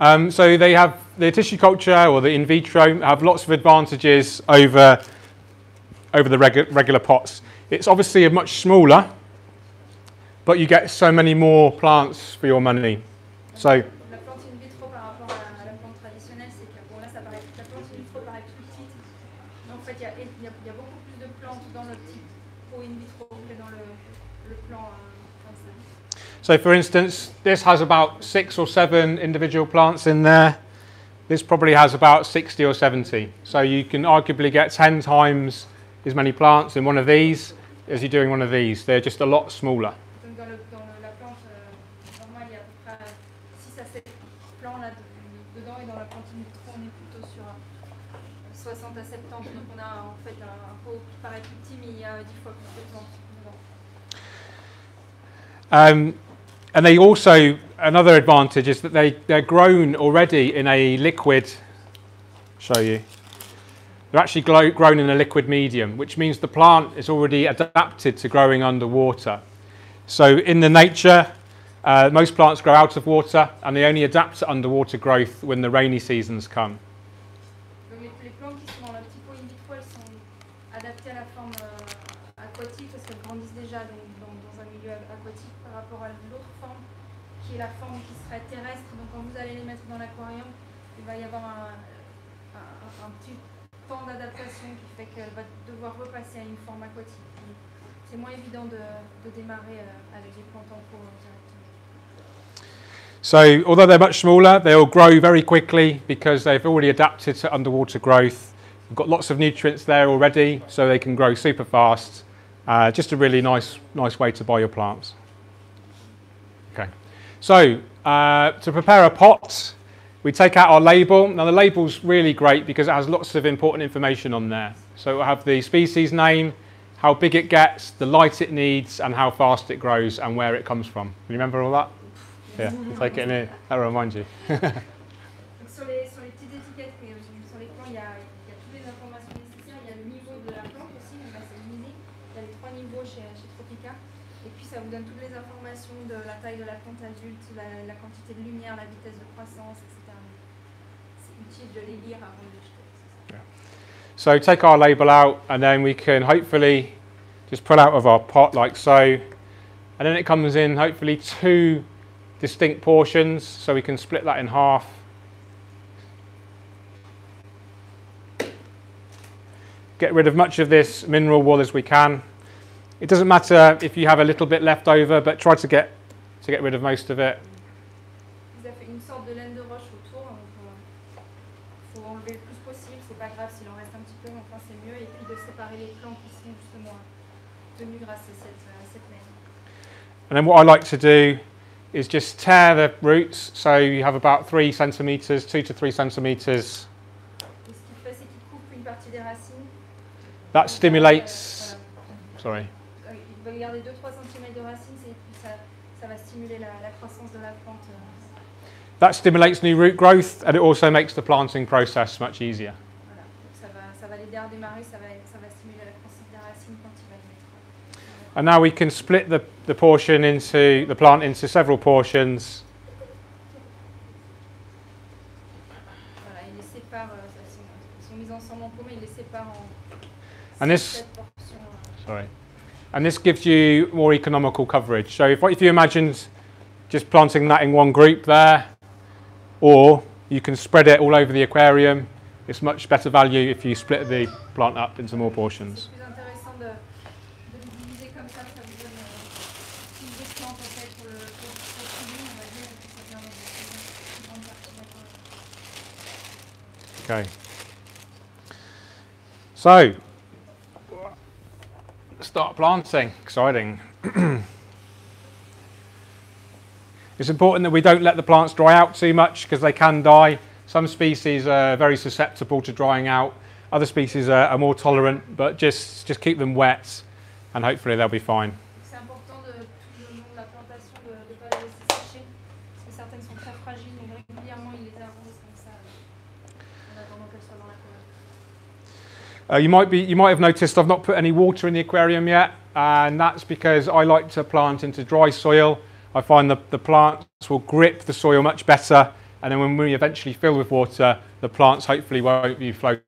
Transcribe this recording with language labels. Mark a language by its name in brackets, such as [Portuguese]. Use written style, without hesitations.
[English] So they have the tissue culture or the in vitro have lots of advantages over the regular pots. It's obviously a much smaller, but you get so many more plants for your money. So [French] la plante in vitro par rapport à la plante traditionnelle, c'est que bon, là, la plante in vitro paraît plus petite, mais en fait il y a beaucoup plus de plantes dans le petit pot in vitro que dans le plan comme ça. [English] So for instance, this has about 6 or 7 individual plants in there. This probably has about 60 or 70. So you can arguably get 10 times as many plants in one of these as you do in one of these. They're just a lot smaller. [French] Donc dans la plante normale, il y a à peu près 6 à 7 plants là dedans, et dans la plante in vitro, on est plutôt sur 60 à 70. Donc on a en fait un pot qui paraît plus petit, mais il y a 10 fois plus de plantes dedans. [English] And they also, another advantage is that they're grown already in a liquid, show you. They're actually grown in a liquid medium, which means the plant is already adapted to growing underwater. So in the nature, most plants grow out of water and they only adapt to underwater growth when the rainy seasons come. [French] Donc les plantes qui sont dans le petit pot in vitro, elles sont adaptées à la forme aquatique parce qu'elles grandissent déjà dans un milieu aquatique par rapport à l'autre forme qui est la forme qui serait terrestre. Donc quand vous allez les mettre dans l'aquarium, il va y avoir un petit temps d'adaptation qui fait qu'elle va devoir repasser à une forme aquatique. C'est moins évident de démarrer avec les plantes en pot directement. [English] So although they're much smaller, they'll grow very quickly because they've already adapted to underwater growth. We've got lots of nutrients there already, so they can grow super fast. Just a really nice way to buy your plants. Okay, so to prepare a pot, we take out our label. Now the label's really great because it has lots of important information on there. So we'll have the species name, how big it gets, the light it needs, and how fast it grows and where it comes from. Can you remember all that? Yeah, take it in here. That'll remind you. [French] Sur les petites étiquettes, sur les plans, il y a toutes les informations nécessaires. Il y a le niveau de la plante aussi, donc là c'est limité. Il y a les 3 niveaux chez Tropica. Et puis ça vous donne toutes les informations de la taille de la plante adulte, la quantité de lumière, la vitesse de croissance, etc. C'est utile de les lire avant de les jeter. [English] So take our label out and then we can hopefully just pull out of our pot like so. And then it comes in hopefully 2 distinct portions, so we can split that in half. Get rid of much of this mineral wool as we can. It doesn't matter if you have a little bit left over, but try to get rid of most of it. [French] Vous avez fait une sorte de laine de roche autour, donc faut enlever le plus possible, c'est pas grave s'il en reste un petit peu, enfin c'est mieux, et puis de séparer les plants qui sont justement tenus grâce à cette laine. [English] And then what I like to do is just tear the roots, so you have about 3 centimeters, 2 to 3 centimeters. [French] Et ce qu'il fait, c'est qu'il coupe une partie des racines. [English] That stimulates. Sorry. [French] Il va garder 2-3 cm de racines et puis ça va stimuler la croissance de la plante. [English] That stimulates new root growth, and it also makes the planting process much easier. [French] Voilà. Donc ça va l'aider à redémarrer, ça va stimuler la croissance des racines quand il va le mettre. [English] And now we can split the plant into several portions. [French] Voilà, il les sépare, ils sont mis ensemble en pot, mais il les sépare en [English] And this, sorry, and this gives you more economical coverage. So if you imagined just planting that in one group there, or you can spread it all over the aquarium, it's much better value if you split the plant up into more portions. [French] C'est plus intéressant de les diviser comme ça vous donne plus de plantes en fait pour le suivi, on va dire, et puis ça permet de grande partie d'accord. [English] Okay. So, start planting. Exciting. It's important that we don't let the plants dry out too much because they can die. Some species are very susceptible to drying out. Other species are more tolerant, but just keep them wet and hopefully they'll be fine. [French] C'est important de tout le long de la plantation de ne pas les laisser sécher parce que certaines sont très fragiles, donc régulièrement ils les arrosent comme ça en attendant qu'elles soient dans l'aquarium. [English] You might have noticed I've not put any water in the aquarium yet, and that's because I like to plant into dry soil. I find the plants will grip the soil much better, and then when we eventually fill with water, the plants hopefully won't be floating.